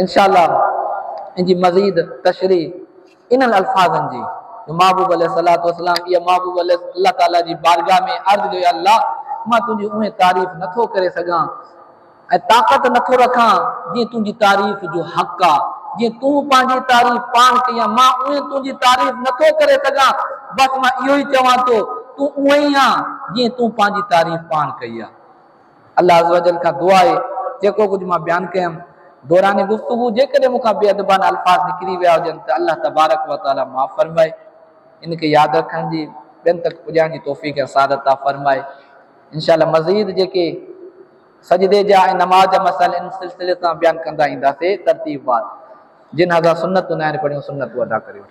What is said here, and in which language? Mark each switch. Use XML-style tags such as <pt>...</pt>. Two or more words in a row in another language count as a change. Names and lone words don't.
<sd>इंशाअल्लाह इनजी मज़ीद तशरीह इन्हनि अल्फाज़नि जी महबूब</sd> <ar>عليه الصلاة والسلام</ar> <sd>इहा महबूब अल्लाह ताला जी बारगाह में अर्ज़ कयो, अल्लाह मां तुंहिंजी उहे तारीफ़ नथो करे सघां ऐं ताक़त नथो रखां जीअं तुंहिंजी तारीफ़ जो हक़ आहे, जीअं तूं पंहिंजी तारीफ़ पाण कई आहे, मां उहे तुंहिंजी तारीफ़ नथो करे सघां, बसि मां इहो ई चवां थो तू उहो ई आहे जीअं तूं पंहिंजी तारीफ़ पाण कई आहे।</sd> <ar>الله عز وجل</ar> <sd>खां दुआ आहे जेको कुझु मां बयानु कयुमि दौरान गुफ़्तगू जेकॾहिं मूंखां बेअदबान अल्फाज़ निकिरी विया हुजनि त</sd> <ar>الله تبارك وتعالى</ar> <sd>माफ़ फरमाए, इनखे यादि रखण जी ॿियनि तक पुॼाइण जी तौफ़ीक़ ऐं सादत अता फरमाए। इंशाअल्लाह मज़ीद जेके सजदे जा ऐं नमाज़ जा मसाइल इन सिलसिले सां बयानु कंदा ईंदासीं तरतीब वार। जिन हज़ार सुन्नतूं न आहिनि पढ़ियूं सुन्नतूं अदा करियूं।</sd>